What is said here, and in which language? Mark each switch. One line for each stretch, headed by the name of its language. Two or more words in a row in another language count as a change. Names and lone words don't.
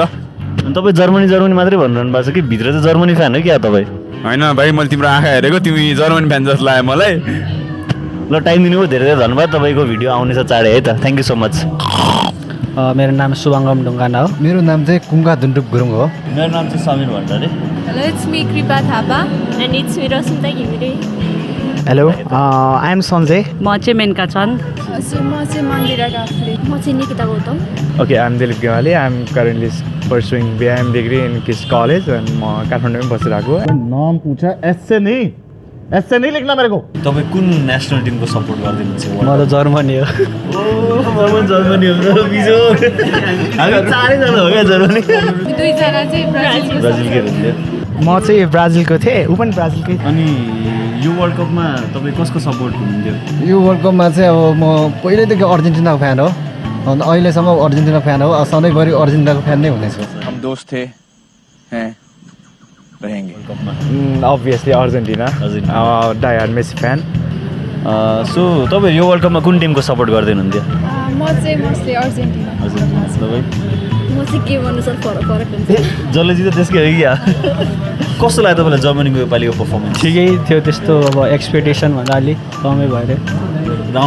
Nepali: अनि तपाईँ जर्मनी मात्रै भनिरहनु भएको छ कि भित्र चाहिँ जर्मनी फ्यान हो क्या तपाईँ होइन भाइ मैले तिम्रो आँखा हेरेको तिमी जर्मनी फ्यान जस्तो लाग्यो मलाई ल टाइम दिनुभयो धेरै धेरै धन्यवाद तपाईँको भिडियो आउनेछ चाँडै है त
English: thank you so much
Nepali: मेरो नाम शुभङ्गम ढुङ्गाना हो मेरो नाम चाहिँ कुङ्गा धुन्डुप गुरुङ हो मेरो नाम चाहिँ समीर भण्डारी
English: Hello, it's me Kripa Thapa and it's me Rasmita Gimire. hello I am Sanjay
Nepali: म चाहिँ मेनका छन् So, म चाहिँ मन्दिरा काफ्ले म चाहिँ निकिता गौतम
English: Okay, I'm Dilip Gewali. I'm currently pursuing BIM degree in KIS College and
Nepali: म काठमाडौँमै बसिरहेको
Hindi: नाम पूछा ऐसे नहीं लेख्न मेरे को
Nepali: तपाईँ कुन नेसनल टिमको सपोर्ट गरिदिनुहुन्छ म त जर्मनी हो जर्मनी हो बिजो हामी चारैजना हो क्या जर्मनी दुईजना चाहिँ ब्राजिल ब्राजिलकै हुन्थ्यो म चाहिँ ब्राजिलको थिएँ ऊ पनि ब्राजिलकै अनि यो वर्ल्ड कपमा तपाईँ कसको सपोर्ट हुनुहुन्थ्यो यो वर्ल्ड कपमा चाहिँ अब म पहिल्यैदेखि अर्जेन्टिनाको फ्यान हो अनि अहिलेसम्म अर्जेन्टिनाको फ्यान हो सधैँभरि अर्जेन्टिनाको फ्यान नै हुनेछु
Hindi: हम दोस्त थे हैं रहेंगे
English: obviously Argentina. Die-hard Messi fan.
Nepali: सो तपाईँ यो वर्ल्ड कपमा कुन टिमको सपोर्ट गर्दै हुनुहुन्थ्यो म चाहिँ मोस्टली अर्जेन्टिना तपाईँ म चाहिँ के भन्नु सर फरक हुन्छ जसले जित्यो त्यसकै हो क्या कस्तो लाग्यो तपाईँलाई जर्मनीको योपालिको पर्फर्मेन्स ठिकै थियो त्यस्तो अब एक्सपेक्टेसन भन्दा अलिक कमै भयो राउन्ड